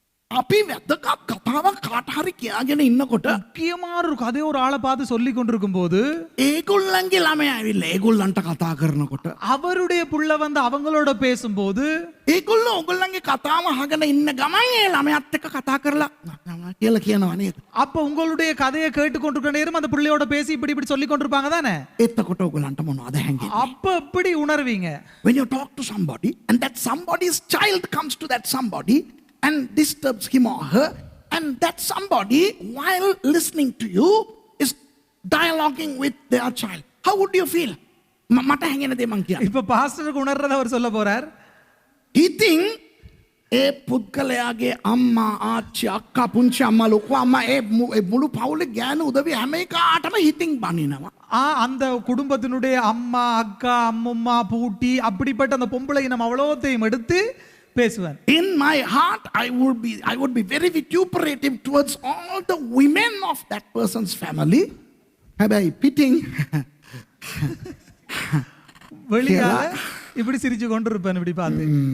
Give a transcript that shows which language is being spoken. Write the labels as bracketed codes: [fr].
[si] අපි වැදගත් කතාවක් කාට හරි කියාගෙන ඉන්නකොට [ta] முக்கியமான ஒரு கதையை ஒரு ஆளை பார்த்து சொல்லி கொண்டிருக்கும் போது [si] ඒගොල්ලන්ගේ ළමයා ඇවිල්ලා ඒගොල්ලන්ට කතා කරනකොට [ta] அவருடைய புள்ள வந்து அவங்களோட பேசும்போது [si] ඒගොල්ලෝ ඔයගොල්ලන්ගේ කතාව අහගෙන ඉන්න ගමන් ඒ ළමයාත් එක්ක කතා කරලා කියලා කියනවා නේද? [ta] அப்ப உங்களுடைய கதையை கேட்டு கொண்டிருக்கிற நேரம் அந்த பிள்ளையோட பேசி இப்படி இப்படி சொல்லி கொண்டிருப்பாங்க தானே? [si] එතකොට ඔයගොල්ලන්ට මොනවද හැංගෙන්නේ? [ta] அப்ப எப்படி உணர்வீங்க? [en] When you talk to somebody and that somebody's child comes to that somebody and disturbs him or her, and that somebody while listening to you is dialoguing with their child, how would you feel? [si] මට හැංගෙන දේ මං කියන්නේ. [ta] இப்ப பாஸ்டருக்கு உணர்றத அவர் சொல்ல போறார். [si] ඉතින් ඒ පුද්ගලයාගේ අම්මා ආච්චි අක්කා පුංචි අම්මා ලොකු අම්මා ඒ මුළු පවුලේ ගෑනු උදවිය හැම එකාටම හිතින් බනිනවා. [ta] அந்த குடும்பத்தினுடைய அம்மா அக்கா அம்மும்மா பூட்டி அப்படிப்பட்ட அந்த பொம்பளை நம்ம அவ்வளோத்தையும் எடுத்து பேசுவார். [en] In my heart I would be very vituperative towards all the women of that person's family. [si] හැබැයි පිටින් [ta] வெளியால இப்படி சிரிச்சு கொண்டிருப்பேன் இப்படி பார்த்து.